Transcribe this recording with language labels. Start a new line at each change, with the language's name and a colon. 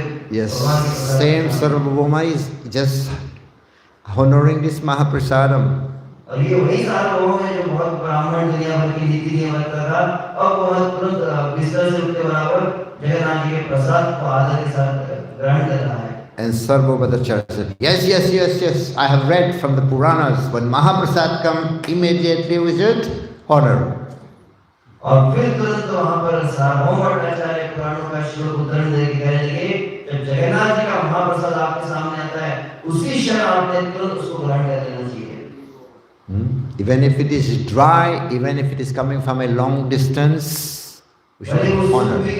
English: Yes, same Sarvabhauma is just honoring this Mahaprasadam.
Hindi: और ये वही सार्वभौम है जो बहुत ब्राह्मण दुनिया भर की नीति नियम रखता था, और बहुत तुरंत बिस्तर से उठते बराबर जगन्नाथ जी के प्रसाद को आदर के साथ ग्रहण कर रहा है।
English: And Sarvabhaumacharya said, yes, I have read from the Puranas, when Mahaprasad come, immediately we should honor.
Hindi: और फिर तुरंत वहाँ पर सार्वभौम भट्टाचार्य पुराणों का श्लोक उद्धरण देके कहने लगे, जब जगन्नाथ जी का महाप्रसाद आपके सामने आता है, उसी क्षण आपने तुरंत उसको ग्रहण कर लेना चाहिए।
English: Even if it is dry, even if it is coming from a long distance, we should honor.